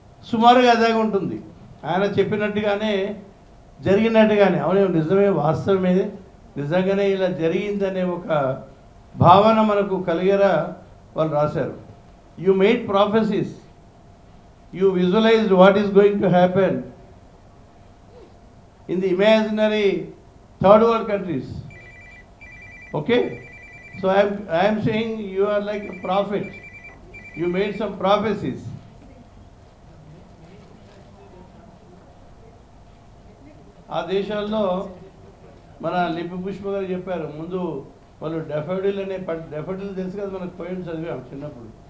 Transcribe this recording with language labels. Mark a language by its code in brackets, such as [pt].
[te] సుమారుగా అదే ఉంటుంది. ఆయన చెప్పినట్టుగానే జరిగినట్టుగానే అవునే నిజమే, వాస్తవమే, నిజంగానే ఇలా జరిగిందనే ఒక భావన మనకు కలిగేలా వాళ్ళు రాశారు. [en] You made prophecies, you visualised what is going to happen in the imaginary third world countries. Okay, so I am saying you are like a prophet. You made some prophecies. [te] ఆ దేశాల్లో మన లిపి పుష్ప గారు చెప్పారు ముందు వాళ్ళు డెఫోడిల్ అనే డెఫోడిల్ తెలుసు కదా, మనకు పోయిన చదివాం చిన్నప్పుడు.